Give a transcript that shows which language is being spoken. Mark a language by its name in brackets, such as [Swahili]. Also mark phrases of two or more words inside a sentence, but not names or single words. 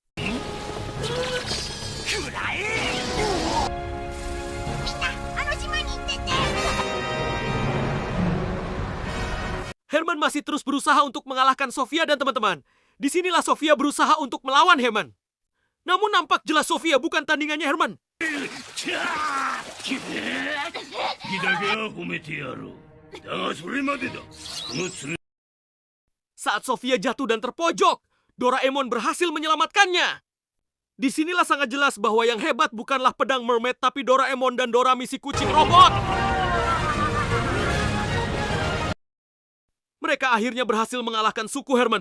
[Indonesian] Herman masih terus berusaha untuk mengalahkan Sofia dan teman-teman. Disinilah Sofia berusaha untuk melawan Herman. Namun nampak jelas Sofia bukan tandingannya Herman. [Japanese] ギだけは褒めてやろう。だがそれまでだ。この爪 [Indonesian] Saat Sofia jatuh dan terpojok, Doraemon berhasil menyelamatkannya. Disinilah sangat jelas bahwa yang hebat bukanlah pedang mermaid, tapi Doraemon dan Dorami si kucing robot. Mereka akhirnya berhasil mengalahkan suku Herman.